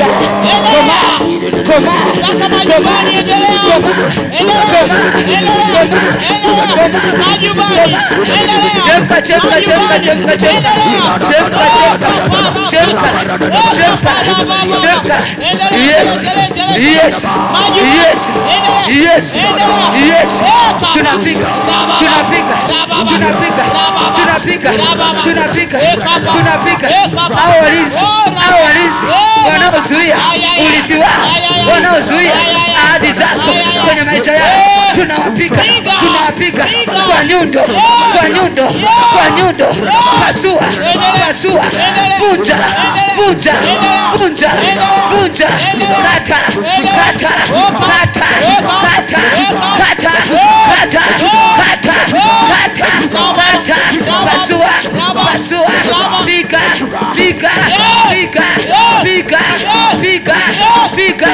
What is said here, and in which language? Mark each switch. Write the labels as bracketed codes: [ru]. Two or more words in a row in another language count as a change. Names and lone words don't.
[sw] Koma, koma, koma, koma, chemka, chemka, chemka, chemka, chemka, chemka, chemka, chemka, chemka. [en] Yes, yes, yes, yes, yes. [sw] Tunapiga, tunapiga, tunapiga, tunapiga, tunapiga, tunapiga. Hao walinzi, hao walinzi wanaozuia urithi wako, wanaozuia ahadi zako kwenye maisha yako, tunawapiga, tunawapiga kwa nyundo, kwa nyundo, kwa nyundo. Pasua, pasua, vunja, vunja, vunja, vunja. Kata, kata, kata, kata, kata, kata, kata, kata, kata. Pasua, pasua, piga, piga, piga, piga, piga, piga.